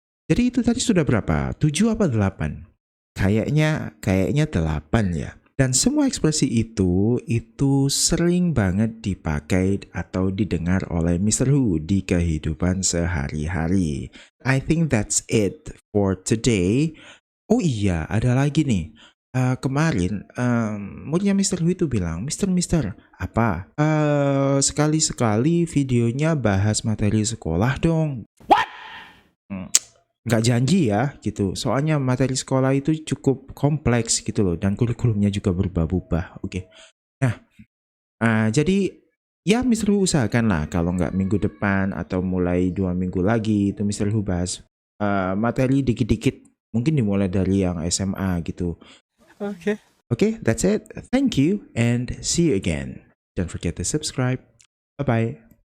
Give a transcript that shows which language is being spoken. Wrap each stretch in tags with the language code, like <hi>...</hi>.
<id>Jadi itu tadi sudah berapa? 7 apa 8? Kayaknya 8 ya. Dan semua ekspresi itu sering banget dipakai atau didengar oleh Mr. Hu di kehidupan sehari-hari.</id> <en>I think that's it for today.</en> <id>Oh iya, ada lagi nih. Kemarin muridnya Mr. Hu itu bilang, Mister, apa? Sekali-sekali videonya bahas materi sekolah dong. Nggak janji ya gitu, soalnya materi sekolah itu cukup kompleks gitu loh, dan kurikulumnya juga berubah-ubah. Oke. Nah, jadi ya Mr. Hu usahakan lah kalau nggak minggu depan atau mulai 2 minggu lagi itu Mr. Hu bahas materi dikit-dikit, mungkin dimulai dari yang SMA gitu.</id> <en>Okay. Oke, that's it. Thank you and see you again. Don't forget to subscribe. Bye-bye.</en>